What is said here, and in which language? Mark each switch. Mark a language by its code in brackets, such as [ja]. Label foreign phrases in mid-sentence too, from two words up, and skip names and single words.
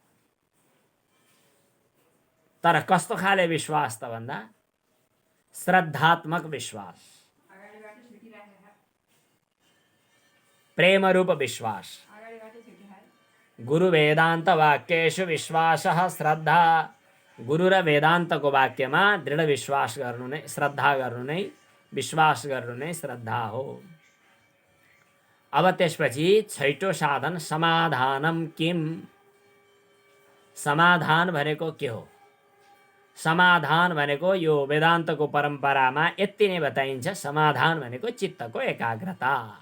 [ne] तर कस्तो खाले विश्वास त भन्दा श्रद्धात्मक विश्वास, प्रेम रूप विश्वास। [sa] गुरु वेदान्त वाक्येषु विश्वासः श्रद्धा। [ne] गुरु र वेदान्तको वाक्यमा दृढ विश्वास गर्नु नै, श्रद्धा गर्नु नै, विश्वास गर्नु नै श्रद्धा हो। अब त्यसपछि छैटौं साधन [sa] समाधानम किम। [ne] समाधान भनेको के हो? समाधान भनेको यो वेदान्तको परम्परामा यति नै बताइन्छ, समाधान भनेको चित्तको एकाग्रता।